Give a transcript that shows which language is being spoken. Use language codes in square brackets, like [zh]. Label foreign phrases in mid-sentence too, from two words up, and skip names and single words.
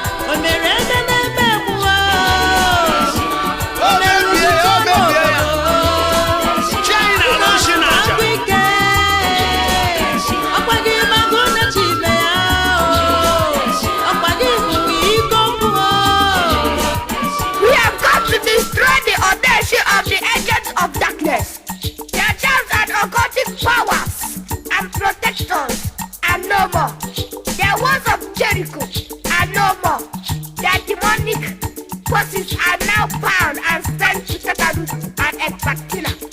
[ig] O mere eze na-eme mmụọ. O mebie ya, o mebie ya. Chi anyị na-alụ nshi na aja. Ọgwụ ike. Ọkwa gị magụ na chi ime ya. Ọkwa gị bụ iko mmụọ. [en] We have come to destroy the audacity of the agents of darkness. Their charms and occultic powers and protectors are no more. The walls of Jericho are no more. Their demonic forces are now bound and sent to Satan and Ecbatana.